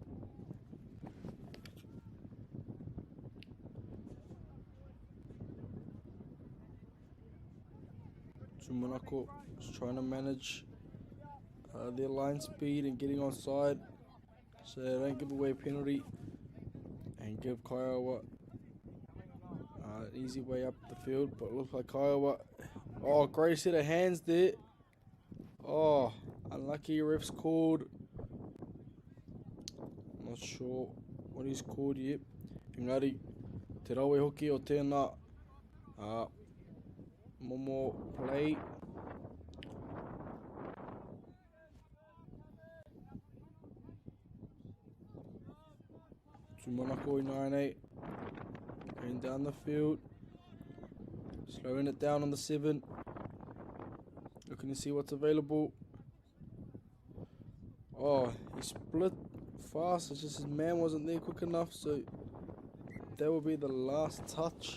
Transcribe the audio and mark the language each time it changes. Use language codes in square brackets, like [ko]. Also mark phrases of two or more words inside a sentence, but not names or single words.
[en] Tumanako is trying to manage their line speed and getting onside so they don't give away a penalty and give Kiowa an easy way up the field. But it looks like Kiowa, oh, great set of hands there. Oh, unlucky refs called. Not sure what he's called yet. [mi] Engari, te rawe hoki o tēnā Momo play. [en] Tumanako Inaine going down the field, slowing it down on the 7, looking to see what's available. Oh, he split fast, it's just his man wasn't there quick enough, so that will be the last touch.